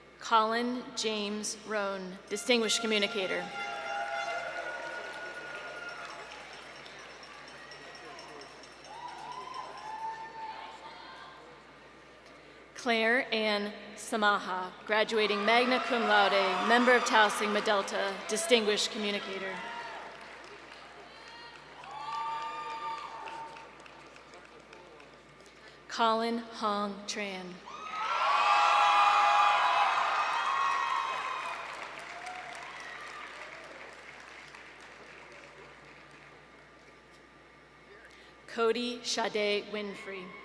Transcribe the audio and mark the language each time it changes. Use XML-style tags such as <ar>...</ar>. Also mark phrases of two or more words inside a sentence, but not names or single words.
<en>Colin James Roan, Distinguished Communicator. Claire Ann Samaha, graduating</en> <la>magna cum laude,</la> <en>member of Tau Sigma Delta, Distinguished Communicator. Colin Hong Tran. Cody Sade Winfrey.</en>